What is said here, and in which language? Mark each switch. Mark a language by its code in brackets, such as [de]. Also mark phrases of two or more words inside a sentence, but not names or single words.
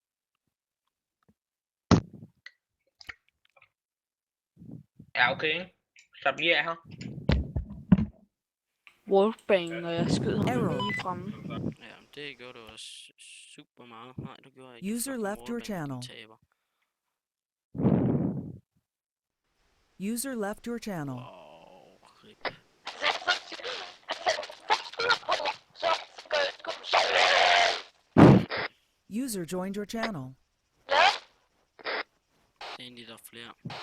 [da] Ja, okay. Så bliver jeg her. Wolfbang, når jeg skød ham Arrow. lige fremme. Ja, det gjorde du også super meget. Nej, du gjorde ikke. [en] User Fucking left your wallbang, channel. [da] taber. [en] User left your channel. Rip. User joined your channel. [da] Det er egentlig, der er flere.